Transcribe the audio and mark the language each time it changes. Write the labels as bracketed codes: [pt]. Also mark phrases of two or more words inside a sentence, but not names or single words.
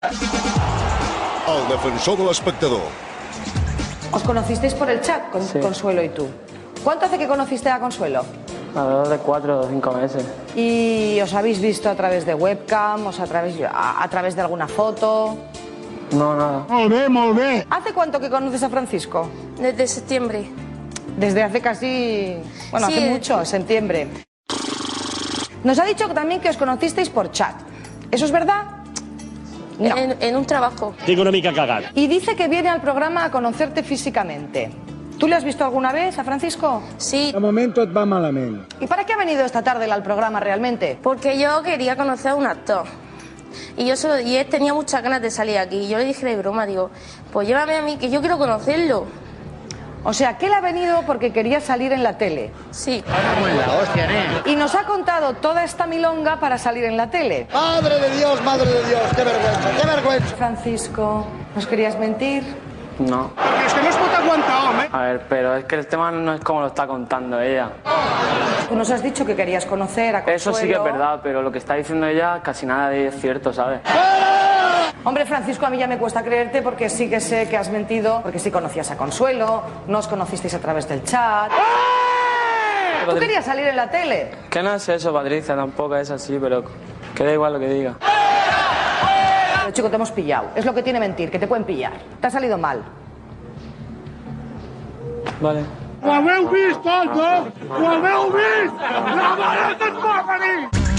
[ca] El defensor de l'espectador. [es] ¿Os conocisteis por el chat, Sí. Consuelo y tú? ¿Cuánto hace que conociste a Consuelo? Alrededor de 4 o 5 meses. ¿Y os habéis visto a través de webcam, a través de alguna foto? No, nada. [ca] Molt bé. [es] ¿Hace cuánto que conoces a Francisco? Desde septiembre. Desde hace casi... Bueno, Sí. hace mucho, septiembre. Nos ha dicho también que os conocisteis por chat. ¿Eso es verdad? No. En un trabajo. [ca] Tinc una mica cagat. [es] Y dice que viene al programa a conocerte físicamente. ¿Tú le has visto alguna vez a Francisco? Sí, [ca] De moment tot va malament. [es] ¿Y para qué ha venido esta tarde al programa realmente? porque yo quería conocer a un actor. Y él tenía muchas ganas de salir aquí. Y yo le dije de broma, digo, pues llévame a mí, que yo quiero conocerlo. O sea, que él ha venido porque quería salir en la tele. Sí. Y nos ha contado toda esta milonga para salir en la tele. Madre de Dios, qué vergüenza, qué vergüenza. Francisco, ¿nos querías mentir? No. [ca] Perquè és que no es pot aguantar, home. [es] A ver, pero es que el tema no es como lo está contando ella. Tú nos has dicho que querías conocer a Consuelo. Eso sí que es verdad, pero lo que está diciendo ella casi nada de es cierto, ¿sabes? Hombre, Francisco, a mí ya me cuesta creerte porque sí que sé que has mentido, porque sí conocías a Consuelo, no os conocisteis a través del chat. ¿Tú querías salir en la tele? Que no es eso, Patricia, tampoco es así, pero que da igual lo que diga. Pero chico, te hemos pillado. Es lo que tiene mentir, que te pueden pillar. Te ha salido mal. Vale. [ca] Ho haveu vist, tots, no? Ho haveu vist? La mare que et va venir!